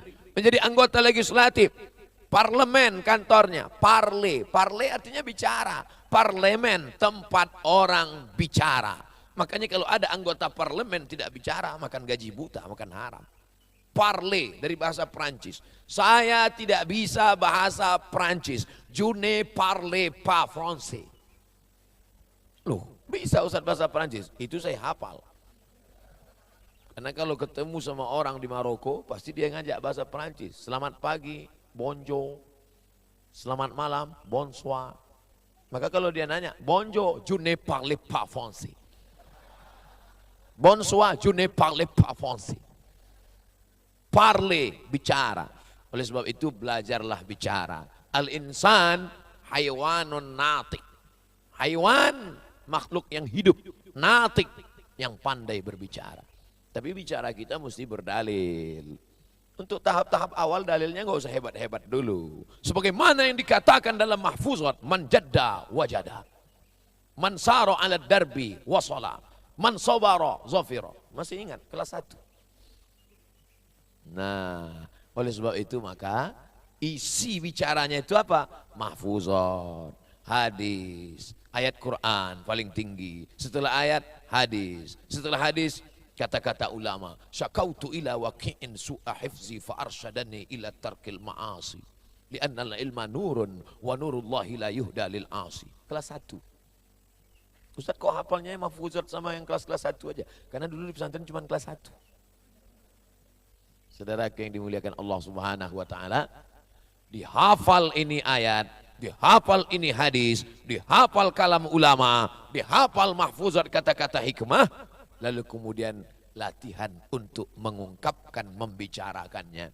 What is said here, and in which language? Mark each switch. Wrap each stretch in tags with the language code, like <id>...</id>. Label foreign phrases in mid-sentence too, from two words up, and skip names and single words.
<id>Menjadi anggota legislatif, parlemen kantornya, parle artinya bicara. Parlemen tempat orang bicara. Makanya kalau ada anggota parlemen tidak bicara, makan gaji buta, makan haram. Parler dari bahasa Prancis. Saya tidak bisa bahasa Prancis.</id> <fr>Je ne parle pas français.</fr> <id>Loh, bisa Ustaz bahasa Prancis? Itu saya hafal. Karena kalau ketemu sama orang di Maroko, pasti dia ngajak bahasa Prancis. Selamat pagi, bonjour. Selamat malam, bonsoir. Maka kalau dia nanya,</id> <fr>bonjour, je ne parle pas français. Bonsoir, je ne parle pas français. Parle,</fr> <id>bicara. Oleh sebab itu belajarlah bicara.</id> <ar>الإنسان حيوان ناطق.</ar> <id>Haywan, makhluk yang hidup. Natik, yang pandai berbicara. Tapi bicara kita mesti berdalil. Untuk tahap-tahap awal dalilnya nggak usah hebat-hebat dulu. Sebagaimana yang dikatakan dalam mahfuzat,</id> <ar>من جد وجد. من سار على الدرب وصل. من صبر ظفر.</ar> <id>Masih ingat kelas 1. Nah, oleh sebab itu maka isi bicaranya itu apa? Mahfuzat, hadis, ayat Quran paling tinggi. Setelah ayat hadis. Setelah hadis kata-kata ulama.</id> <ar>شكوت إلى وكيع سوء حفظي فأرشدني إلى ترك المعاصي. لأن العلم نور ونور الله لا يهدى لعاصي.</ar> <id>Kelas 1. Ustaz kok hafalnya mahfuzat sama yang kelas-kelas 1 aja? Karena dulu di pesantren cuma kelas 1. Saudara yang dimuliakan Allah</id> <ar>سبحانه وتعالى,</ar> <id>dihafal ini ayat, dihafal ini hadis, dihafal kalam ulama, dihafal mahfuzat kata-kata hikmah, lalu kemudian latihan untuk mengungkapkan, membicarakannya.</id>